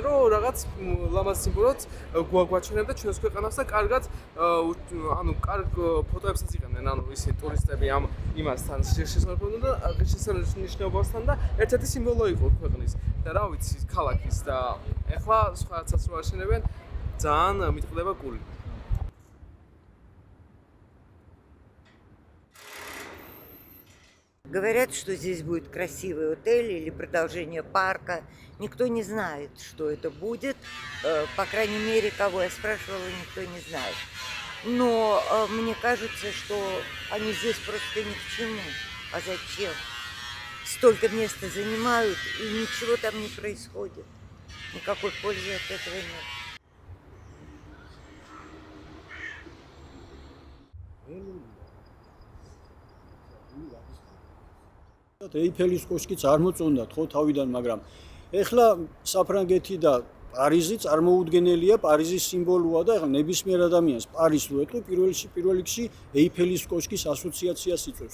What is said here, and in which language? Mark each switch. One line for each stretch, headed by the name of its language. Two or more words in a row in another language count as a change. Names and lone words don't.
Georgian: რომ რაღაც ლამაზ სიმბოლოც გვაჩვენებდა ჩვენს ქვეყანას და კარგად კარგ ფოტოებსაც იღებდნენ, ისინი ტურისტები ამ იმასთან შესაძლებლობასთან და ღირსშესანიშნაობასთან და ერთ-ერთი სიმბოლო იყო ქვეყნის და რა ვიცი, ქალაქის და ეხლა სხვააცაც რო აშენებენ, ძალიან მიტყდება გული.
Russian: Говорят, что здесь будет красивый отель или продолжение парка. Никто не знает, что это будет. По крайней мере, кого я спрашивала, никто не знает. Но мне кажется, что они здесь просто ни к чему. А зачем? Столько места занимают, и ничего там не происходит. Никакой пользы от этого нет.
Georgian: ეიფელის კოშკიც არ მოწონდათ ხო თავიდან, მაგრამ ეხლა საფრანგეთი და პარიზი წარმოუდგენელია, პარიზის სიმბოლოა და ეხლა ნებისმიერ ადამიანს პარიზს რო ეტყვი, პირველ რიგში ეიფელის კოშკის ასოციაციას იწვევს.